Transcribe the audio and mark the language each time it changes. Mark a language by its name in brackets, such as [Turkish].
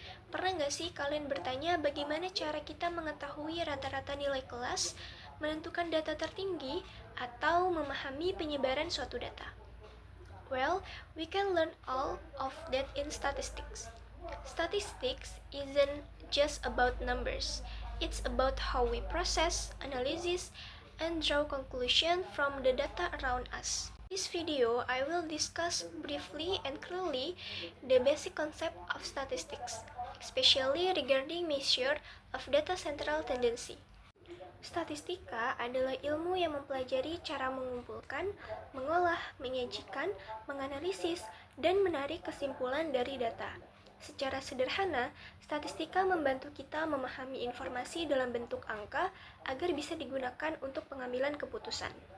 [Indonesian] Pernah nggak sih kalian bertanya bagaimana cara kita mengetahui rata-rata nilai kelas, menentukan data tertinggi, atau memahami penyebaran suatu data? [English] Well, we can learn all of that in statistics. Statistics isn't just about numbers. It's about how we process, analysis, and draw conclusions from the data around us. In this video, I will discuss briefly and clearly the basic concept of statistics, especially regarding measure of data central tendency. [Indonesian] Statistika adalah ilmu yang mempelajari cara mengumpulkan, mengolah, menyajikan, menganalisis, dan menarik kesimpulan dari data. Secara sederhana, statistika membantu kita memahami informasi dalam bentuk angka agar bisa digunakan untuk pengambilan keputusan.